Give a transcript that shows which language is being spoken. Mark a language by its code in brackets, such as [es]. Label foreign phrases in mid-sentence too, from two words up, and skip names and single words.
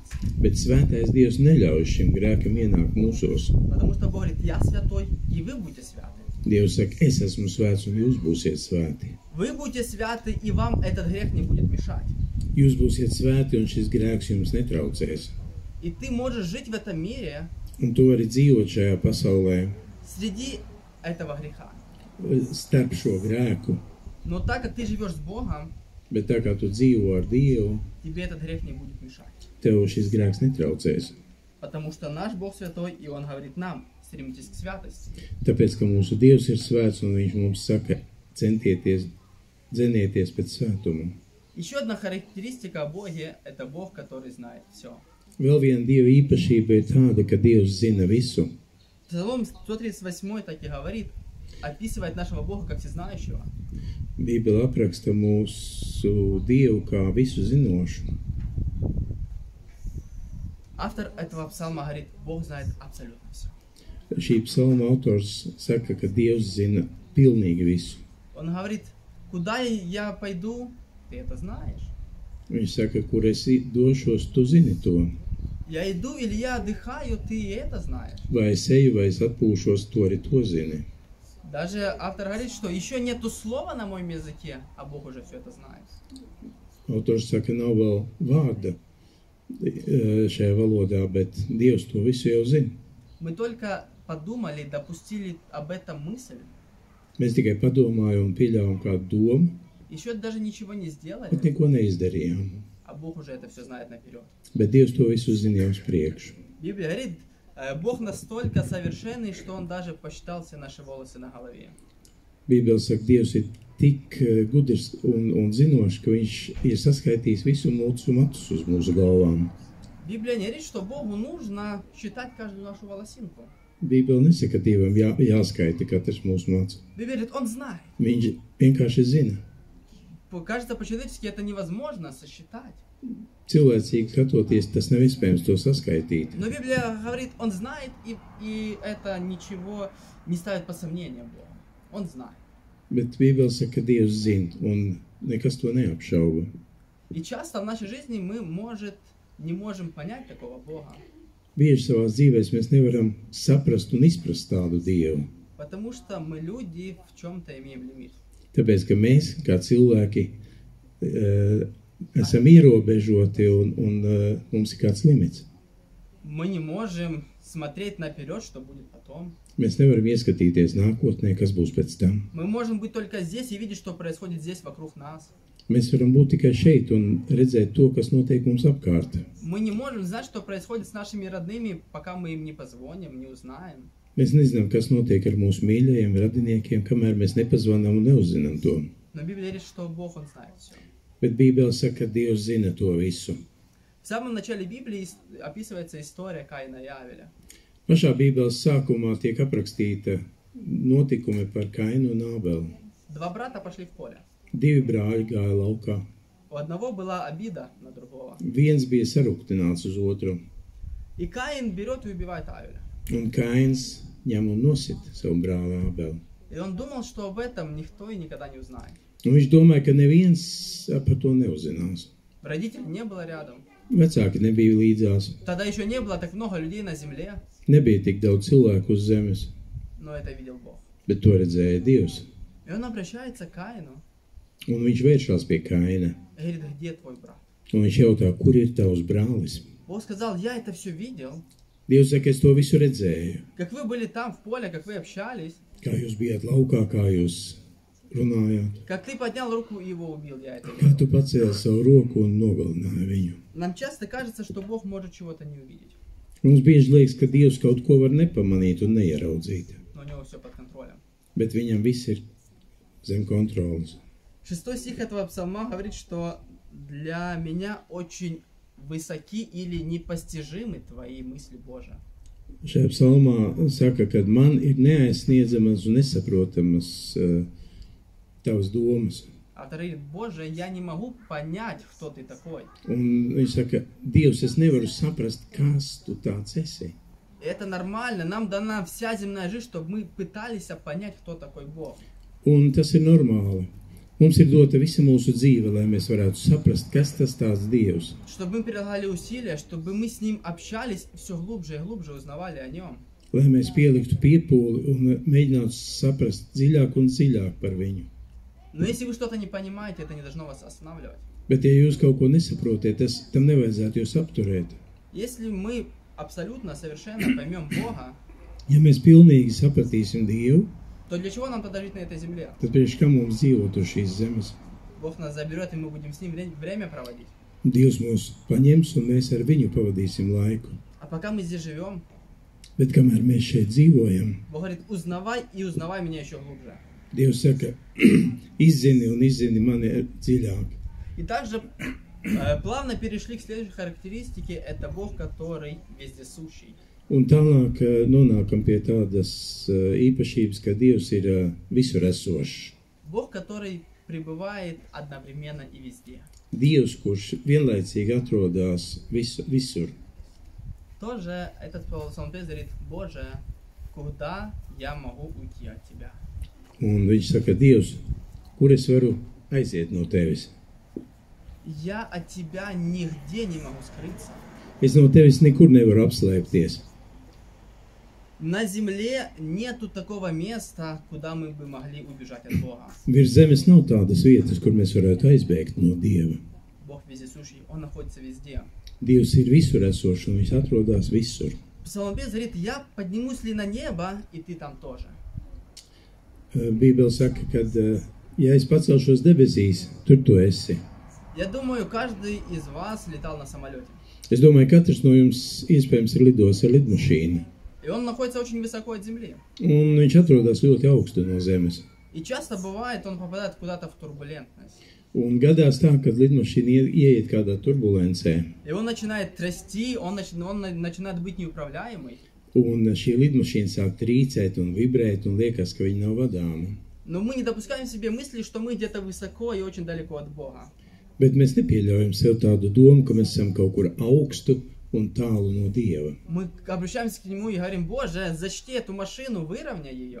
[lv] Bet svētais Dievs neļauj šim grēkam ienākt mūsos. [ru] Потому что Бог говорит, я святой, и вы будете святы. [lv] Dievs saka, es esmu svēts un jūs būsiet svēti. [ru] Вы будете святы, и вам этот грех не будет мешать. [lv] Jūs būsiet svēti un šis grēks jums netraucēs. [ru] И ты можешь жить в этом мире [lv] Un tu vari dzīvot šajā pasaulē [ru] среди этого греха. [lv] starp šo grēku. [ru] Но так как ты живешь с Богом, [lv] Bet tā kā tu dzīvo ar Dievu, [ru] тебе этот грех не будет мешать. [lv] tev šis grēks netraucēs. [ru] Потому что наш Бог святой, и Он говорит нам, стремитесь к святости. [lv] Tāpēc, ka mūsu Dievs ir svēts un viņš mums saka, dzenieties pēc svētuma. [ru] Еще одна характеристика о Боге – это Бог, который знает все. [lv] Vēl viena Dieva īpašība ir tāda, ka Dievs zina visu. [ru] Псалом 138 так и говорит, описывает нашего Бога как всезнающего. [lv] Bībele apraksta mūsu Dievu kā visu zinošu. [ru] Автор этого псалма говорит, Бог знает абсолютно все. [lv] Šī psalma autors saka, ka Dievs zina pilnīgi visu. [ru] Он говорит, куда я пойду, ты это знаешь. [lv] Viņš saka, kur es došos, tu zini to. [ru] Я иду или я отдыхаю, ты это знаешь. [lv] Vai es eju, vai es atpūšos, tu arī to zini. [ru] Даже автор говорит, что еще нету слова на моем языке, а Бог уже все это знает. [lv] Autors saka, nav vēl vārda šajā valodā, bet Dievs to visu jau zina. [ru] Мы только подумали, допустили об этом мысль, [lv] Mēs tikai padomājam un pieļāvām kādu domu, [ru] еще даже ничего не сделали, [lv] bet neko neizdarījām. [ru] а Бог уже это все знает наперед. [lv] Bet Dievs to visu zina jau uz priekšu. [ru] Библия говорит, Бог настолько совершенный, что Он даже посчитал все наши волосы на голове. [lv] Bībele saka, Dievs ir tik gudrs un zinošs, ka viņš ir saskaitījis visu mūsu matus uz mūsu galvām. [ru] Библия не говорит, что Богу нужно считать каждую нашу волосинку. [lv] Bībele nesaka, ka Dievam jāskaita katrs mūsu mads. [ru] Библия говорит, Он знает. [lv] Viņš vienkārši zina. [ru] Кажется, по-человечески это невозможно сосчитать. [lv] Cilvēcīgi skatoties, tas nav iespējams to saskaitīt. [ru] Но Библия говорит, Он знает, и это ничего не ставит под сомнение Бога. Он знает. [lv] Bet Bībele saka, ka Dievs zina, un nekas to neapšauba. [ru] И часто в нашей жизни мы, не можем понять такого Бога. [lv] Bieži savās dzīvēs mēs nevaram saprast un izprast tādu Dievu. [ru] Потому что мы люди в чем-то имеем лимит. [lv] Tāpēc, ka mēs, kā cilvēki, esam ierobežoti un mums ir kāds limits. [ru] Мы не можем смотреть наперед, что будет потом. [lv] Mēs nevaram ieskatīties nākotnē, kas būs pēc tam. [ru] Мы можем быть только здесь и видеть, что происходит здесь вокруг нас. [lv] Mēs varam būt tikai šeit un redzēt to, kas notiek mums apkārt. [ru] Мы не можем знать, что происходит с нашими родными, пока мы им не позвоним, не узнаем. [lv] Mēs nezinām, kas notiek ar mūsu mīļajiem radiniekiem, kamēr mēs nepazvanām un neuzzinām to. [ru] Но Библия говорит, что Бог, Он знает все. [lv] Bet Bībele saka, ka Dievs zina to visu. [ru] В самом начале Библии описывается история Каина и Авеля. [lv] Pašā Bībeles sākumā tiek aprakstīta notikumi par Kainu un Ābeli. [ru] Два брата пошли в поле. [lv] Divi brāļi gāja laukā. [ru] У одного была обида на другого. [lv] Viens bija saruktināts uz otru, [ru] И Каин берет и убивает Авеля. [lv] un Kains ņem un nosit savu brāli Ābeli. [ru] И он думал, что об этом никто и никогда не узнает. [lv] Un viņš domāja, ka neviens par to neuzzinās. [ru] Родителей не было рядом. [lv] Vecāki nebija līdzās, [ru] Тогда еще не было так много людей на земле, [lv] nebija tik daudz cilvēku uz zemes, [ru] но это видел Бог. [lv] bet to redzēja Dievs. [ru] И он обращается к Каину [lv] Un viņš vēršās pie Kaina, [ru] и говорит, где твой брат? [lv] un viņš jautā, kur ir tavs brālis? [ru] Бог сказал, я это все видел. [lv] Dievs saka, es to visu redzēju. [ru] Как вы были там в поле, как вы общались, [lv] Kā jūs bijāt laukā, kā jūs runājāt, [ru] как ты поднял руку и его убил, я это [lv] kā tu [ru] видел. [lv] pacēli savu roku un nogalināji viņu. [ru] Нам часто кажется, что Бог может чего-то не увидеть, [lv] Mums bieži liekas, ka Dievs kaut ko var nepamanīt un neieraudzīt, [ru] но у него все под контролем. [lv] bet viņam viss ir zem kontrolas. [ru] 6 стих этого псалма говорит, что для меня очень высоки или непостижимы твои мысли, Боже. [lv] Šajā psalmā saka, ka man ir neaizsniedzamas un nesaprotamas tavas domas. [ru] Автор говорит, Боже, я не могу понять, кто ты такой. [lv] Un viņš saka, Dievs, es nevaru saprast, kas tu tāds esi. [ru] И это нормально, нам дана вся земная жизнь, чтобы мы пытались понять, кто такой Бог. [lv] Un tas ir normāli. Mums ir dota visa mūsu dzīve, lai mēs varētu saprast, kas tas tāds Dievs. [ru] Чтобы мы прилагали усилия, чтобы мы с Ним общались все глубже и глубже, узнавали о Нем. [lv] Lai mēs pieliktu piepūli un mēģinātu saprast dziļāk un dziļāk par viņu. [ru] Но если вы что-то не понимаете, это не должно вас останавливать. [lv] Bet, ja jūs kaut ko nesaprotiet, tam nevajadzētu jūs apturēt. [ru] Если мы абсолютно, совершенно поймем Бога, [lv] Ja mēs pilnīgi sapratīsim Dievu, [ru] то для чего нам тогда жить на этой земле? [lv] tad priekš kā mums dzīvot uz šīs zemes? [ru] Бог нас заберет, и мы будем с Ним время проводить. [lv] Dievs mūs paņems un mēs ar viņu pavadīsim laiku. [ru] А пока мы здесь живем, [lv] Bet kamēr mēs šeit dzīvojam, [ru] Бог говорит, узнавай и узнавай меня еще глубже. [lv] Dievs saka, izzini un izzini mani dziļāk. [ru] И также плавно перешли к следующей характеристике. Это Бог, который вездесущий. [lv] Un tālāk nonākam pie tādas īpašības, ka Dievs ir visur esošs. [ru] Бог, который пребывает одновременно и везде. [lv] Dievs, kurš vienlaicīgi atrodas visur. [ru] Тоже этот псалмопевец говорит, Боже, куда я могу уйти от Тебя? [lv] Un viņš saka, Dievs, kur es varu aiziet no tevis? [ru] Я от Тебя нигде не могу скрыться. [lv] Es no tevis nekur nevaru apslēpties. [ru] На земле нету такого места, куда мы бы могли убежать от Бога. [lv] Virs zemes nav tādas vietas, kur mēs varētu aizbēgt no Dieva. [ru] Бог вездесущий, Он находится везде. [lv] Dievs ir visur esošs un viņš atrodas visur. [ru] Псалмопевец говорит, я поднимусь ли на небо, и Ты там тоже. [lv] Bībele saka, ka, ja es pacelšos debesīs, tur tu esi. [ru] Я думаю, каждый из вас летал на самолете. [lv] Es domāju, katrs no jums iespējams ir lidojis ar lidmašīnu. [ru] И он находится очень высоко от земли. [lv] Un viņš atrodas ļoti augstu no zemes. [ru] И часто бывает, он попадает куда-то в турбулентность. [lv] Un gadās tā, kad lidmašīna ieiet kādā turbulencē. [ru] И он начинает трясти, он начинает быть неуправляемый. [lv] Un šī lidmašīna sāk trīcēt un vibrēt un liekas, ka viņa nav vadāma. [ru] Но мы не допускаем себе мысли, что мы где-то высоко и очень далеко от Бога. [lv] Bet mēs nepieļaujam sev tādu domu, ka mēs esam kaut kur augstu un tālu no Dieva. [ru] Мы обращаемся к Нему и говорим, Боже, защити эту машину, выровняй ее.